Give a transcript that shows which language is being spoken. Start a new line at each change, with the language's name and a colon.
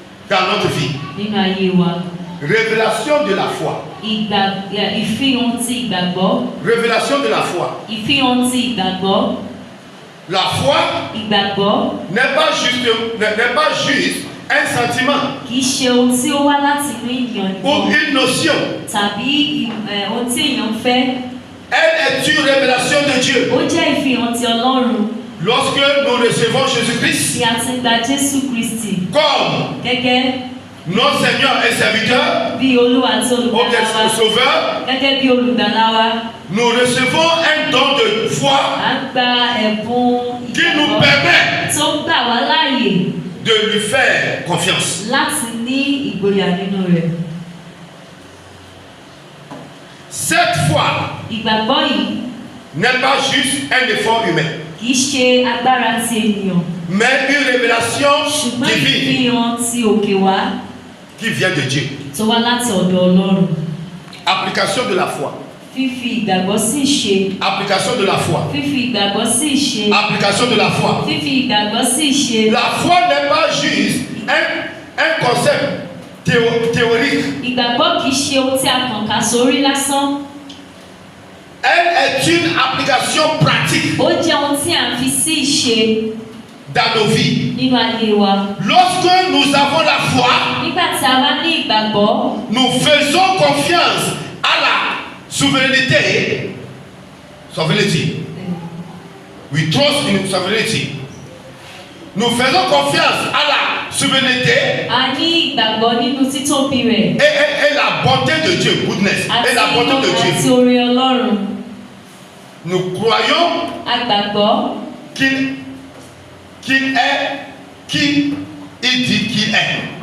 French: dans notre vie.
Yoruba: nínú ayé wa.
French: Révélation de la foi.
Yoruba: Ìfihàn ti ìgbàgbọ́.
French: Révélation de la foi.
Yoruba: Ìfihàn ti ìgbàgbọ́.
French: La foi
Yoruba: Ìgbàgbọ́
French: n'est pas juste un sentiment
Yoruba: kì í ṣe ohun tí ó wá láti inú ènìyàn
French: ou
Yoruba: nìkan
French: une notion.
Yoruba: tàbí ohun tí èèyàn fẹ́.
French: Elle est une révélation de Dieu.
Yoruba: Ó jẹ́ ìfihàn ti Ọlọ́run.
French: Lorsque nous recevons Jésus-Christ
Yoruba: Tí a ti gba Jésù Kristi
French: comme
Yoruba: gẹ́gẹ́
French: notre Seigneur et serviteur,
Yoruba: bí Olúwa àti
French: ou
Yoruba: olùgbàlà
French: bien
Yoruba: wa,
French: Sauveur,
Yoruba: gẹ́gẹ́ bí olùgbàlà wa,
French: nous recevons un don de foi
Yoruba: à ń gba ẹ̀bùn
French: qui nous
Yoruba: ìgbàgbọ́
French: permet
Yoruba: tó gbà wá láàyè
French: de lui faire confiance.
Yoruba: láti ní ìgboyà nínú rẹ̀.
French: Cette foi
Yoruba: Ìgbàgbọ́ yìí
French: n'est pas juste un effort humain,
Yoruba: kì í ṣe agbára ti ènìyàn,
French: mais une révélation
Yoruba: ṣùgbọ́n
French: divine
Yoruba: ìfihàn ti òkè wá
French: qui vient de Dieu.
Yoruba: tó wá láti ọ̀dọ̀ Ọlọ́run.
French: Application de la foi.
Yoruba: Fífi ìgbàgbọ́ sí ìṣe.
French: Application de la foi.
Yoruba: Fífi ìgbàgbọ́ sí ìṣe.
French: Application de la foi.
Yoruba: Fífi ìgbàgbọ́ sí ìṣe.
French: La foi n'est pas juste un concept théorique.
Yoruba: Ìgbàgbọ́ kì í ṣe ohun tí a kàn ká sórí lásán.
French: Elle est une application pratique
Yoruba: Ó jẹ́ ohun tí à ń fi sí ìṣe
French: dans nos vies.
Yoruba: nínú ayé wa.
French: Lorsque nous avons la foi,
Yoruba: Nígbà tí a bá ní ìgbàgbọ́,
French: nous faisons confiance à la sovereignty.
English: We trust in sovereignty.
French: Nous faisons confiance à la souveraineté
Yoruba: a ní ìgbàgbọ́ nínú títóbi rẹ̀
French: et la bonté de Dieu, goodness, et la bonté de
Yoruba: àti
French: Dieu.
Yoruba: oore Ọlọ́run.
French: Nous croyons
Yoruba: A gbàgbọ́
French: qu'il est qui il dit qu'il est.